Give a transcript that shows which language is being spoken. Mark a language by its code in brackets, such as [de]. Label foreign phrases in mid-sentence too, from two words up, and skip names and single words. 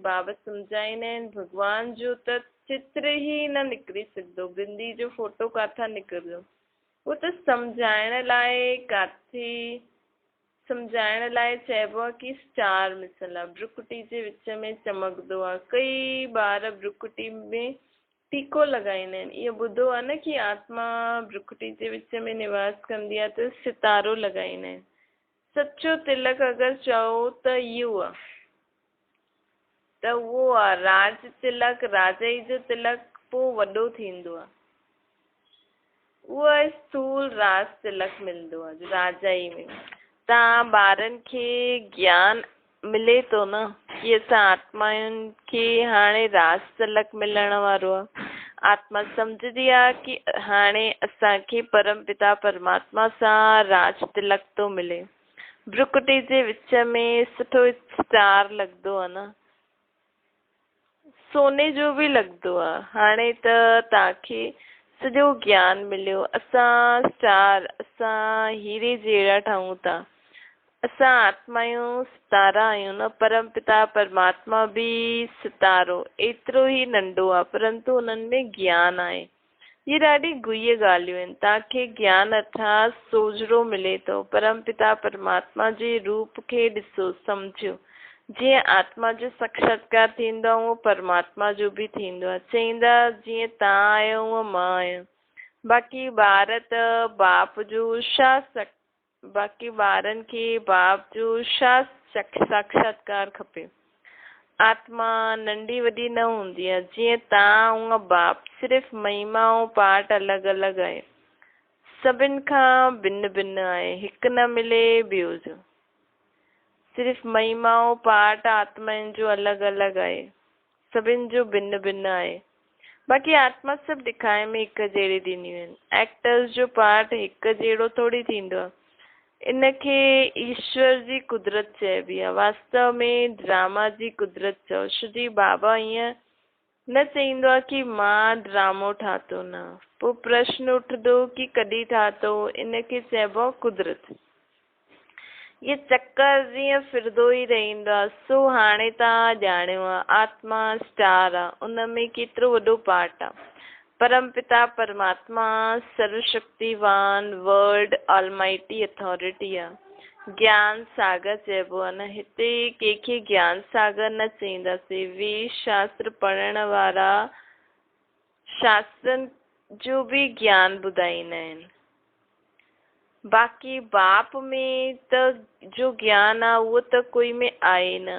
[sd] बाबा सम्झाईंदा आहिनि भॻवान जो त चित्र ई न निकिरी सघंदो, बिंदी जो फोटो किथां निकिरंदो। उहो त सम्झाइण लाइ चइबो आहे की स्टार मिसल आहे, भ्रुकुटी जे विच में चमकंदो आहे। कई ॿार भ्रुकुटी में टीको लॻाईंदा आहिनि। इहो ॿुधो आहे न कि आत्मा भ्रुकुटी जे विच में निवास कंदी आहे त सितारो लॻाईंदा आहिनि। सचो तिलक अगरि चओ त इहो आहे, त उहो आहे राज तिलक, राजाई जो तिलक पोइ वॾो थींदो आहे। उहो स्थूल राज तिलक मिलंदो आहे राजाई में। तव्हां ॿारनि खे ज्ञान मिले थो न कि असां आत्माउनि खे हाणे राज तिलक मिलण वारो आहे। आत्मा सम्झदी आहे कि हाणे असांखे परम पिता परमात्मा सां राज तिलक थो मिले। भ्रुकुटी जे विच में सुठो स्टार लॻंदो आहे न, सोने जो बि लॻंदो आहे। हाणे त तव्हांखे सॼो ज्ञान मिलियो। असां हीरे जहिड़ा ठहूं था। असां आत्मायूं सितारा आहियूं न, परम पिता परमात्मा बि सितारो एतिरो ई नंढो आहे, परंतु उन्हनि में ज्ञान आहे। ये ॾाढी गुह्य ॻाल्हियूं आहिनि। तव्हांखे ज्ञान अर्थात सोझरो मिले थो। परम पिता परमात्मा जे रूप खे ॾिसो, सम्झो। जीअं आत्मा जो साक्षात्कार थींदो आहे उहो परमात्मा जो बि थींदो आहे। चईंदा जीअं तव्हां आहियो उअं मां आहियां। बाक़ी ॿारनि खे बाप जो छा साक्षात्कार खपे। आत्मा नंढी वॾी न हूंदी आहे। जीअं तव्हां हूअं बाप, सिर्फ़ु महिमा ऐं पार्ट अलॻि अलॻि आहे। सभिनि खां भिन्न भिन्न आहे, हिकु न मिले ॿियो जो। सिर्फ़ु महिमा ऐं पार्ट आत्माउनि जो अलॻि अलॻि आहे, सभिनि जो भिन्न भिन्न आहे। बाक़ी आत्मा सभु ॾेखारे में हिकु जहिड़ी ॾींदियूं आहिनि। एक्टर्स जो पार्ट हिकु जहिड़ो थोरी थींदो आहे। इनखे ईश्वर जी कुदरत चइबी आहे। वास्तव में ड्रामा जी कुदरत चओ। श्री बाबा ईअं न चईंदो आहे कि मां ड्रामो ठातो न। पोइ प्रश्न उठंदो कि कॾहिं ठातो। इनखे चइबो आहे कुदरत। ये चक्कर जीअं फिरंदो ई रहंदो आहे। सो हाणे तव्हां ॼाणियो आहे आत्मा स्टार आहे, उन में केतिरो वॾो पार्ट आहे। परम पिता परमात्मा सर्वशक्तिवान [en] word almighty authority [sd] आहे। ज्ञान सागर चइबो आहे न। हिते कंहिंखे ज्ञान सागर न चईंदासीं। वे शास्त्र पढ़ण वारा शास्त्रनि जो बि ज्ञान ॿुधाईंदा आहिनि। बाक़ी बाप में त जो ज्ञान आहे उहो त कोई में आहे न।